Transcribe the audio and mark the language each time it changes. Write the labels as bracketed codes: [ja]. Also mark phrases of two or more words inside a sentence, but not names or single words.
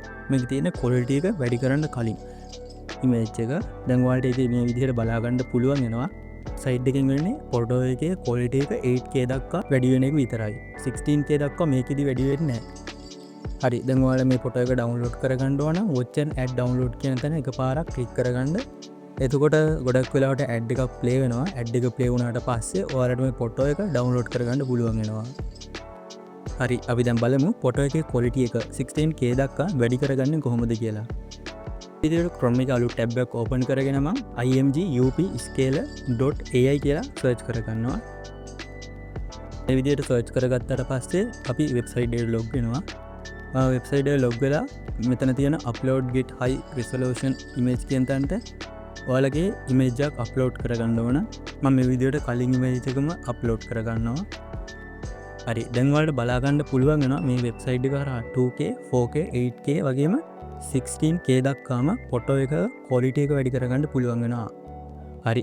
[si] මේක තියෙන්නේ quality එක වැඩි කරන්න කලින් image එක. දැන් ඔයාලට ඒක මේ විදිහට බලා ගන්න පුළුවන් වෙනවා. සයිඩ් එකෙන් වෙන්නේ ෆොටෝ එකේ quality එක 8K දක්වා වැඩි වෙන එක විතරයි. 16K දක්වා මේකෙදි වැඩි වෙන්නේ නැහැ. හරි. දැන් ඔයාලා මේ ෆොටෝ එක ඩවුන්ලෝඩ් කරගන්න ඕන නම් [en] watch and add download [si] කියන තැන එකපාරක් ක්ලික් කරගන්න. එතකොට ගොඩක් වෙලාවට ඇඩ් එකක් ප්ලේ වෙනවා. ඇඩ් එක ප්ලේ වුණාට පස්සේ ඔයාලට මේ ෆොටෝ එක ඩවුන්ලෝඩ් කරගන්න පුළුවන් වෙනවා. හරි. අපි දැන් බලමු ෆොටෝ එකේ quality එක 16K දක්වා වැඩි කරගන්නේ කොහොමද කියලා. විදිහට Chrome එක අලුත් ටැබ් එකක් ඕපන් කරගෙන මම imgupscale.ai කියලා සර්ච් කරගන්නවා. මේ විදිහට සර්ච් කරගත්තට පස්සේ අපි වෙබ්සයිට් එකට ලොග් වෙනවා. වෙබ්සයිට් එකට ලොග් වෙලා මෙතන තියෙන [en] upload get high resolution image [si] කියන තැනට ඔයාලගේ image එකක් upload කරගන්න ඕන. මම මේ විදිහට කලින් image එකම upload කරගන්නවා. හරි. දැන් ඔයාලට බලා ගන්න පුළුවන් වෙනවා මේ වෙබ්සයිට් එක හරහා 2K 4K 8K වගේම 16K දක්වාම ෆොටෝ එක quality එක වැඩි කරගන්න පුළුවන් වෙනවා. හරි.